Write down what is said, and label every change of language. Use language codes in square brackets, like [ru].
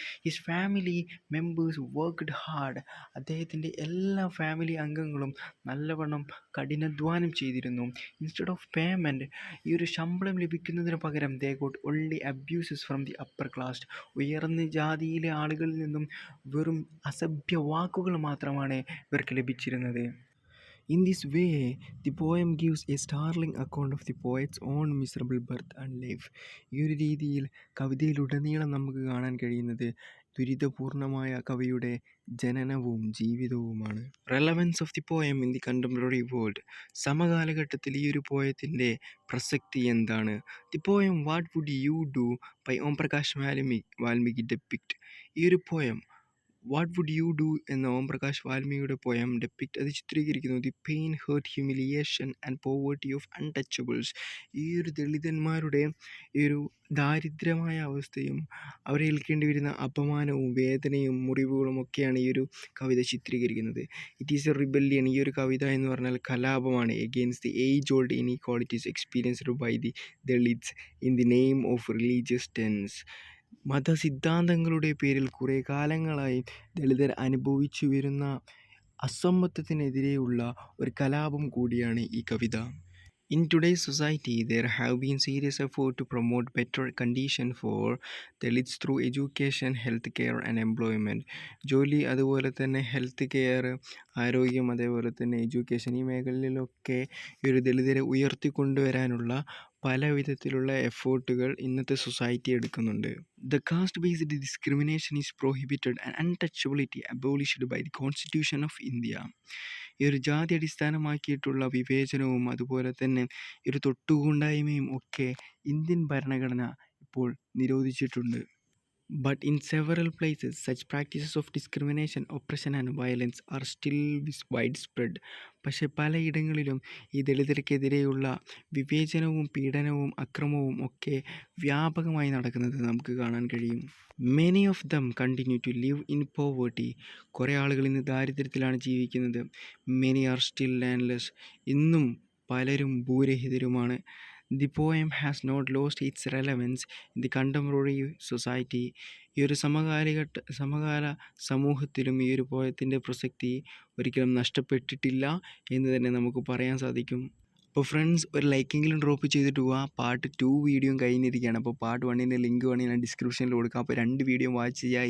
[en] His family members worked hard. [ml] അദ്ദേഹത്തിൻ്റെ എല്ലാ family അംഗങ്ങളും നല്ലവണ്ണം കഠിനാധ്വാനം ചെയ്തിരുന്നു. [en] instead of payment, [ml] ഈ ഒരു ശമ്പളം ലഭിക്കുന്നതിന് പകരം [en] They got only abuses from the upper class. [ml] ഉയർന്ന ജാതിയിലെ ആളുകളിൽ നിന്നും വെറും അസഭ്യ വാക്കുകൾ മാത്രമാണ് ഇവർക്ക് ലഭിച്ചിരുന്നത്. [en] In this way, the poem gives a startling account of the poet's own miserable birth and life. [ml] ഈ ഒരു രീതിയിൽ കവിതയിലുടനീളം നമുക്ക് കാണാൻ കഴിയുന്നത് ദുരിതപൂർണമായ കവിയുടെ ജനനവും ജീവിതവുമാണ്. [en] Relevance of the poem in the contemporary world. [ml] സമകാലഘട്ടത്തിൽ ഈ ഒരു പോയത്തിൻ്റെ പ്രസക്തി എന്താണ്? [en] The poem what would you do by Omprakash Valmiki depict. [ml] ഈ ഒരു poem what would you do എന്ന ഓംപ്രകാശ് വാൽമീകിയുടെ പോയം അത് ചിത്രീകരിക്കുന്നു [en] The pain, hurt, humiliation and poverty of untouchables. [ml] ഈ ഒരു ദളിതന്മാരുടെ ഈ ഒരു ദാരിദ്ര്യമായ അവസ്ഥയും അവരെ ഏൽക്കേണ്ടി വരുന്ന അപമാനവും വേദനയും മുറിവുകളും ഒക്കെയാണ് ഈ ഒരു കവിത ചിത്രീകരിക്കുന്നത്. [en] It is a rebellion. [ml] ഈ ഒരു കവിത എന്ന് പറഞ്ഞാൽ കലാപമാണ് [en] Against the age old inequalities experienced by the Dalits in the name of religious tenets. [ml] മതസിദ്ധാന്തങ്ങളുടെ പേരിൽ കുറേ കാലങ്ങളായി ദളിതർ അനുഭവിച്ചു വരുന്ന അസമത്വത്തിനെതിരെയുള്ള ഒരു കലാപം കൂടിയാണ് ഈ കവിത. [en] In today's society, there have been serious efforts to promote better conditions for Dalits through education, healthcare and employment. [ml] ജോലി, അതുപോലെ തന്നെ ഹെൽത്ത് കെയർ, ആരോഗ്യം, അതേപോലെ തന്നെ എഡ്യൂക്കേഷൻ, ഈ മേഖലയിലൊക്കെ ഈ ഒരു ദളിതരെ ഉയർത്തിക്കൊണ്ടുവരാനുള്ള പല വിധത്തിലുള്ള എഫേർട്ടുകൾ ഇന്നത്തെ സൊസൈറ്റി എടുക്കുന്നുണ്ട്. [en] The caste-based discrimination is prohibited and untouchability abolished by the Constitution of India. [ml] ഈ ഒരു ജാതി അടിസ്ഥാനമാക്കിയിട്ടുള്ള വിവേചനവും അതുപോലെ തന്നെ ഈ ഒരു തൊട്ടുകൂടായ്മയും ഒക്കെ ഇന്ത്യൻ ഭരണഘടന ഇപ്പോൾ നിരോധിച്ചിട്ടുണ്ട്. [en] But in several places, such practices of discrimination, oppression and violence are still widespread. [ml] പക്ഷേ പലയിടങ്ങളിലും ഈ ദളിതർക്കെതിരെയുള്ള വിവേചനവും പീഡനവും അക്രമവും ഒക്കെ വ്യാപകമായി നടക്കുന്നത് നമുക്ക് കാണാൻ കഴിയും. [en] Many of them continue to live in poverty. [ml] കുറേ ആളുകൾ ഇന്ന് ദാരിദ്ര്യത്തിലാണ് ജീവിക്കുന്നത്. [en] Many are still landless. [ml] ഇന്നും പലരും ഭൂരഹിതരുമാണ്. [en] The poem has not lost its relevance in the contemporary society. [ml] ഈ ഒരു സമകാല സമൂഹത്തിലും ഈ ഒരു പോയത്തിൻ്റെ പ്രസക്തി ഒരിക്കലും നഷ്ടപ്പെട്ടിട്ടില്ല എന്ന് തന്നെ നമുക്ക് പറയാൻ സാധിക്കും. അപ്പോൾ ഫ്രണ്ട്സ്, ഒരു ലൈക്കെങ്കിലും ഡ്രോപ്പ് ചെയ്തിട്ട് പോവുക. പാർട്ട് 2 വീഡിയോ കഴിഞ്ഞിരിക്കുകയാണ്. അപ്പോൾ പാർട്ട് 1ൻ്റെ ലിങ്ക് വേണമെങ്കിൽ ഞാൻ ഡിസ്ക്രിപ്ഷനിൽ കൊടുക്കാം. അപ്പോൾ 2 വീഡിയോ വാച്ച് ചെയ്യുക.